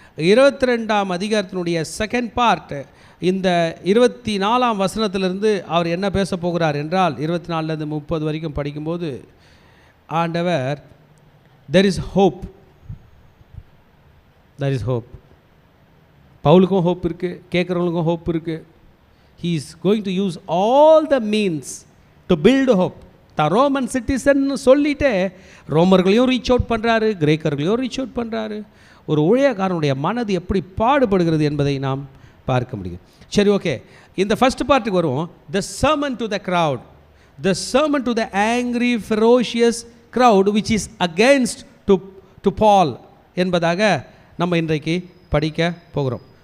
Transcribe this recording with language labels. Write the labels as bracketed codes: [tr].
[ta] 22ஆம் அதிகாரத்தினுடைய second part, இந்த 24ஆம் வசனத்திலிருந்து அவர் என்ன பேச போகிறார் என்றால், 24லேருந்து 30 வரைக்கும் படிக்கும்போது, ஆண்டவர் [en] there is hope, there is hope. [ta] பவுலுக்கும் hope இருக்குது, கேட்குறவங்களுக்கும் ஹோப் இருக்குது. [en] he is going to use all the means to build hope. [ta] தான் ரோமன் சிட்டிசன் சொல்லிவிட்டு ரோமர்களையும் ரீச் அவுட் பண்ணுறாரு, கிரேக்கர்களையும் ரீச் அவுட் பண்ணுறாரு. ஒரு ஊழியக்காரனுடைய மனது எப்படி பாடுபடுகிறது என்பதை நாம் பார்க்க முடியும். சரி, ஓகே, இந்த ஃபஸ்ட் பார்ட்டுக்கு வருவோம். [en] the sermon to the crowd, the sermon to the angry ferocious crowd which is against to Paul [ta] என்பதாக நம்ம இன்றைக்கு படிக்க போகிறோம்.